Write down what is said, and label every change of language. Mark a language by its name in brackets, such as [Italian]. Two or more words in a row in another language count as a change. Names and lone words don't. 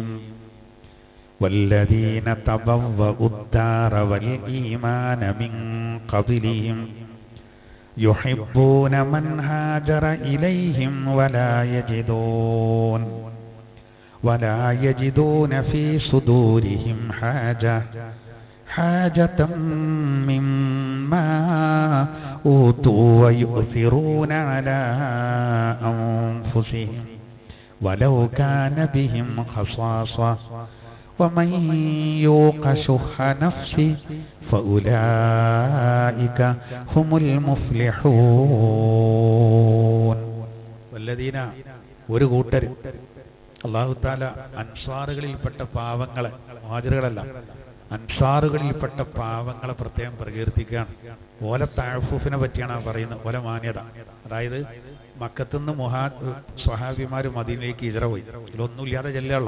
[Arabic] والذين تبوءوا الدار والإيمان من قبلهم يحبون من هاجر إليهم ولا يجدون في صدورهم حاجة مما أوتوا ويؤثرون على أنفسهم ولو كان بهم خصاصة ومن يوق شح نفسه فأولئك هم المفلحون. [Malayalam] والذين ഒരു കൂട്ടർ [Arabic] الله تعالى [Malayalam] അൻസാറുകളിൽപ്പെട്ട പാവങ്ങളെ, മുഹാജിറുകളല്ല അൻസാറുകളിൽപ്പെട്ട പാവങ്ങളെ പ്രത്യേകം പ്രകീർത്തിക്കുകയാണ്. ഓല തഅഫുഫിനെ പറ്റിയാണ് പറയുന്നത്, ഓല മാന്യത. അതായത് മക്കത്തുനിന്ന് സ്വഹാബിമാർ മദീനയിലേക്ക് ഹിജ്റ പോയി, ഇതിലൊന്നുമില്ലാതെ ചെല്ലുകയുള്ളൂ.